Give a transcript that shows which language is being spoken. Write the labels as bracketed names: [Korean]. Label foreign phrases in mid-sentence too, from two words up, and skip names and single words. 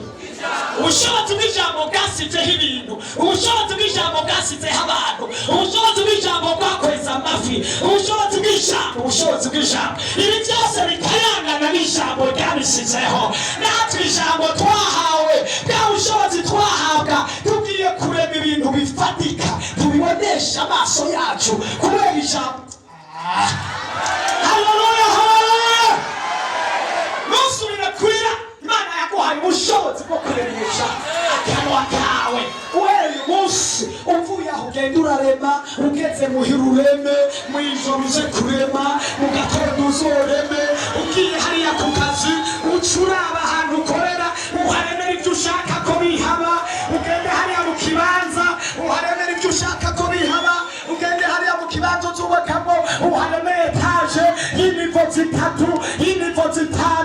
[Rundi] Ubushobozi bw'ijambo bwasizeho ibintu, ubushobozi bw'ijambo bwasizeho abantu, ubushobozi bw'ijambo bwakweza amafi, ubushobozi bw'ijambo, ubushobozi bw'ijambo. Ibi byose bikayangana n'ijambo ryabisizeho. Natwe ijambo twahawe, bwa bushobozi twahabwa, tugiye kurema ibintu bifatika, tubibonesha amaso yacu kubera ijambo. Hallelujah, hallelujah. Nusubira kwira, Imana yaguhaye ubushobozi bwo kuremesha akanwa kawe. Uhereye umunsi uvuye aho ugenda urarema, ugeze muhira ureme, mw'ijoro uze kurema, mu gatondo uzoreme, ugiye hariya ku kazi ucuraba ahantu ukorera, uharemera ibyo ushaka ko bihaba, ugende hariya mu kibanza uharemera ibyo ushaka ko bihaba, ugende hariya mu kibanza uzubakamo uhareme etaje y'inivo zitatu, y'inivo zitanu.